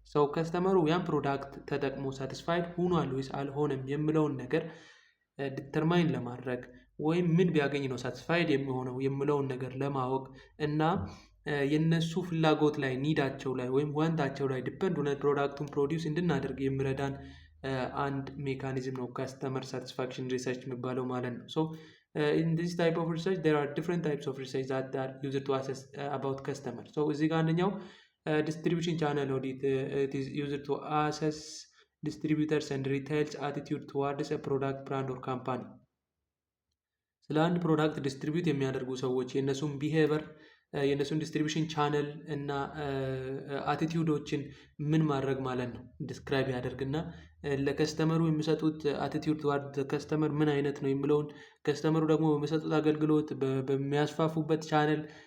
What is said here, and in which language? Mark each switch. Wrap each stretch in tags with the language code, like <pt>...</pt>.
<am>so ከስተመሩ ያን ፕሮዳክት ተጠቅሞ ሳቲስፋይድ ሆኗል ወይስ አልሆነም የሚለውን ነገር ዲተርማይን ለማድረግ ወይም ምን ቢያገኝ ነው ሳቲስፋይድ የሚሆነው የሚለውን ነገር ለማወቅ እና የነሱ ፍላጎት ላይ ኒዳቸው ላይ ወይም ዋንታቸው ላይ ዲፔንድ ሆነ ፕሮዳክቱን ፕሮዲውስ እንድናደርግ የሚረዳን አንድ ሜካኒዝም ነው ከስተመር ሳቲስፋክሽን ሪሰርች የሚባለው ማለት ነው።</am> <en>so in this type of research there are different types of research that are used to assess about customer.</en> <am>so እዚህ ጋር አንደኛው</am> <en>distribution channel audit it is used to assess distributors and retailers attitude towards a product brand or company.</en> <am>ስለ አንድ ፕሮዳክት ዲስትሪቢዩት የሚያደርጉ ሰዎች የእነሱን ቢሄቨር የእነሱን ዲስትሪቢሽን ቻነል እና አቲቲዩዶችን ምን ማድረግ ማለት ነው ዲስክራይብ ያደርግና ለከስተመሩ የሚሰጡት አቲቲዩድ ተዋርድ ከስተመር ምን አይነት ነው የሚለውን ከስተመሩ ደግሞ በሚሰጡት አገልግሎት በሚያስፋፉበት ቻነል</am>